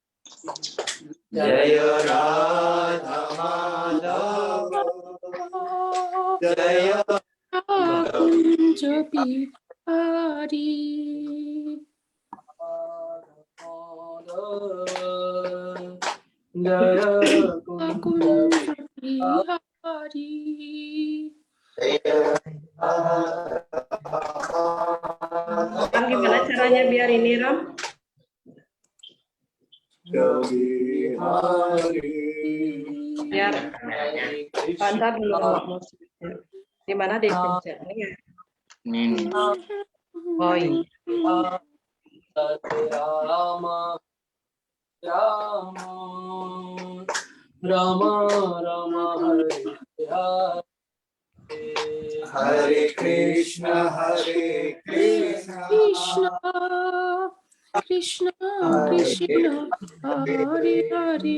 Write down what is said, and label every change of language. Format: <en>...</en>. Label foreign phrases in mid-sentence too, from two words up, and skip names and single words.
<hi>जय राधा माधव जय कुंज बिहारी जय कुंज बिहारी</hi> <id>Ram, gimana caranya biar ini, Ram? Biar Panca belum musiknya. Di mana dipencet? Ini ya? Oh iya.</id> <sa>Rama Rama Rama Rama Hare Krishna Hare Krishna Krishna Krishna Hare Hare</sa>